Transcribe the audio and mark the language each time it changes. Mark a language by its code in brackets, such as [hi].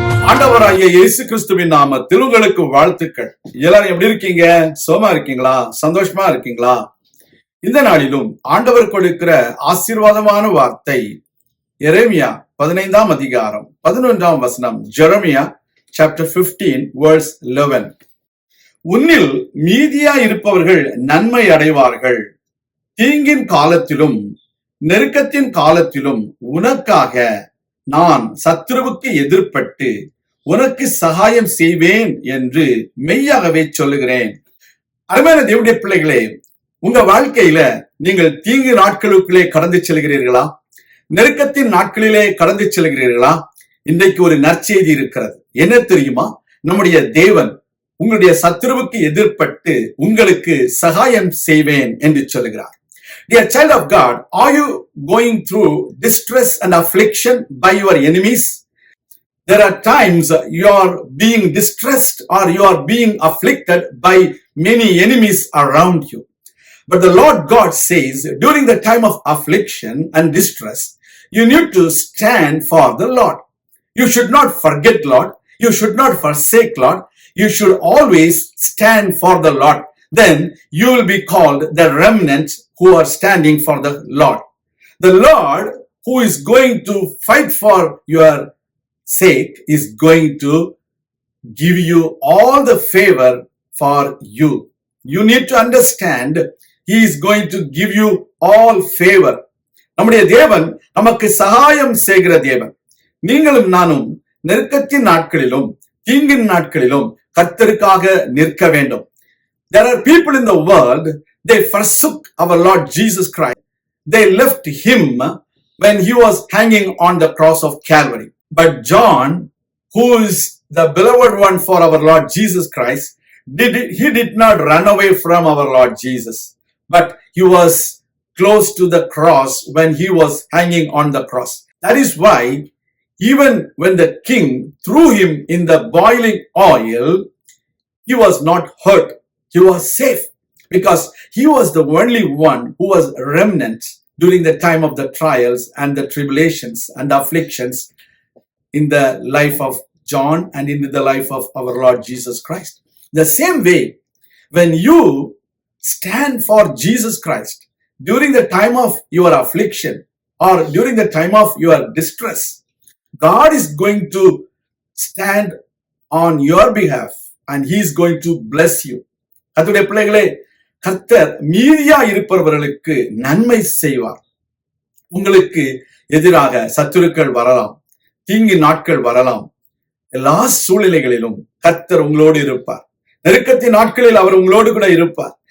[ta] ஆண்டவராகிய இயேசு கிறிஸ்துவின் நாமத்தில் உங்களுக்கு வாழ்த்துக்கள். எல்லாரும் எப்படி இருக்கீங்க? சோமா இருக்கீங்களா? சந்தோஷமா இருக்கீங்களா? இந்த நாளிலும் ஆண்டவர் கொடுக்கிற ஆசீர்வாதமான வார்த்தை எரேமியா 15ஆம் அதிகாரம் 11ஆம் வசனம். [en] Jeremiah chapter 15 verse 11. [ta] உன்னில் மீதியா இருப்பவர்கள் நன்மை அடைவார்கள். தீங்கின் காலத்திலும் நெருக்கத்தின் காலத்திலும் உனக்காக நான் சத்துருவுக்கு எதிர்ப்பட்டு உனக்கு சகாயம் செய்வேன் என்று மெய்யாகவே சொல்லுகிறேன். அருமையான தேவனுடைய பிள்ளைகளே, உங்க வாழ்க்கையில நீங்கள் தீங்கு நாட்களுக்குள்ளே கடந்து செல்கிறீர்களா? நெருக்கத்தின் நாட்களிலே கடந்து செல்கிறீர்களா? இன்றைக்கு ஒரு நற்செய்தி இருக்கிறது. என்ன தெரியுமா? நம்முடைய தேவன் உங்களுடைய சத்துருவுக்கு எதிர்ப்பட்டு உங்களுக்கு சகாயம் செய்வேன் என்று சொல்லுகிறார். [en] Dear child of God, are you going through distress and affliction by your enemies? There are times you are being distressed or you are being afflicted by many enemies around you. But the Lord God says, during the time of affliction and distress, you need to stand for the Lord. You should not forget Lord. You should not forsake Lord. You should always stand for the Lord. Then you will be called the remnant who are standing for the Lord. The Lord who is going to fight for your sake is going to give you all the favor for you. You need to understand, He is going to give you all favor. [ta] நம்முடைய தேவன் நமக்கு சகாயம் செய்கிற தேவன். நீங்களும் நானும் நெருக்கத்தின் நாட்களிலும் தீங்கின் நாட்களிலும் கர்த்தருக்காக நிற்க வேண்டும். [en] There are people in the world, they forsook our Lord Jesus Christ. They left Him when He was hanging on the cross of Calvary. But John, who is the beloved one for our Lord Jesus Christ, he did not run away from our Lord Jesus, but he was close to the cross when he was hanging on the cross. That is why even when the king threw him in the boiling oil, he was not hurt. He was safe because he was the only one who was remnant during the time of the trials and the tribulations and afflictions in the life of John and in the life of our Lord Jesus Christ. The same way, when you stand for Jesus Christ during the time of your affliction or during the time of your distress, God is going to stand on your behalf and He is going to bless you. [ta] கர்த்தருடைய பிள்ளைகளே, கர்த்தர் மீதியா இருப்பவர்களுக்கு நன்மை செய்வார். உங்களுக்கு எதிராக சத்துருக்கள் வரலாம், தீங்கு நாட்கள் வரலாம். எல்லா சூழ்நிலைகளிலும் கர்த்தர் உங்களோடு இருப்பார். நெருக்கத்தின் நாட்களில் அவர் உங்களோடு கூட இருப்பார்.